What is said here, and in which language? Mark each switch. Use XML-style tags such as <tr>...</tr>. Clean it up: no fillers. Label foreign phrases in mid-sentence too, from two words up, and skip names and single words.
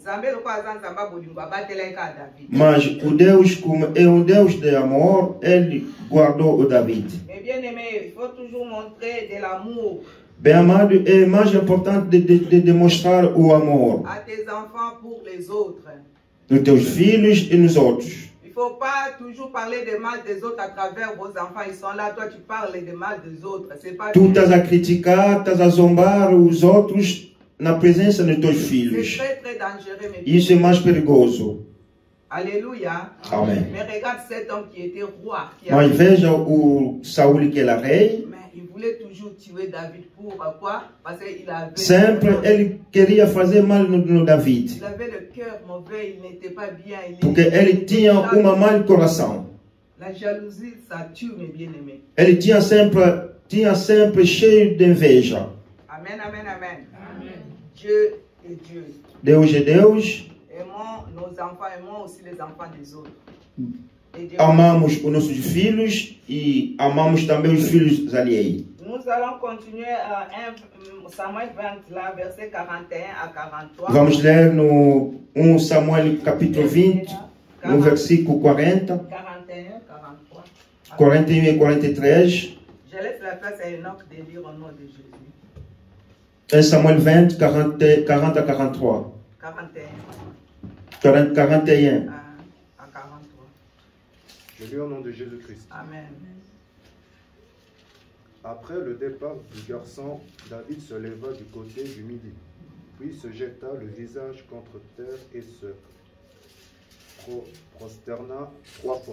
<pt>Mas o Deus, como é um Deus de amor, ele guardou o David. Bem amado, é mais importante de demonstrar o amor nos teus filhos e nos outros.</pt> <fr>Il ne faut pas toujours parler de mal des autres à travers vos enfants. Ils sont là, toi tu parles de mal des autres.</fr> <pt>Tu estás a criticar, estás a zombar os outros na presença dos teus filhos.</pt> <fr>C'est très dangereux.</fr> <pt>Isso é mais perigoso.</pt> <fr>Alléluia.</fr> <pt>Amém.</pt> <fr>Mais regarde cet homme qui était roi.</fr> <pt>Mas veja o Saul que era rei.</pt> <fr>Mais il voulait toujours tuer David. Pourquoi? Parce qu'il avait...</fr> <pt>Sempre ele queria fazer mal no David.</pt> <fr>Il avait le cœur mauvais, il n'était pas bien.</fr> <pt>Porque ele tinha uma mal coração.</pt> <fr>La jalousie, ça tue, mes bien-aimés.</fr> <pt>Ele tinha sempre cheio de inveja.</pt> <fr>Amen, amen, amen. Amen. Dieu est Dieu.</fr> <pt>Deus é Deus.</pt> <fr>Aimons nos enfants, aimons aussi les enfants des autres.</fr> <pt>Amamos os nossos filhos e amamos também os filhos alheios.</pt> <fr>Nous allons continuer à Samuel 20, là, verset 41 à 43.</fr> <pt>Vamos ler no 1 Samuel capítulo 20, no versículo 40, 41 e 43.</pt> <fr>Je laisse la place à Enoch de lire au nom de Jésus. 1 Samuel 20, 40 à 43. 41 à 43. Je lis au nom de Jésus-Christ. Amen. Après le départ du garçon, David se leva du côté du midi, puis se jeta le visage contre terre et se prosterna 3 fois.</fr>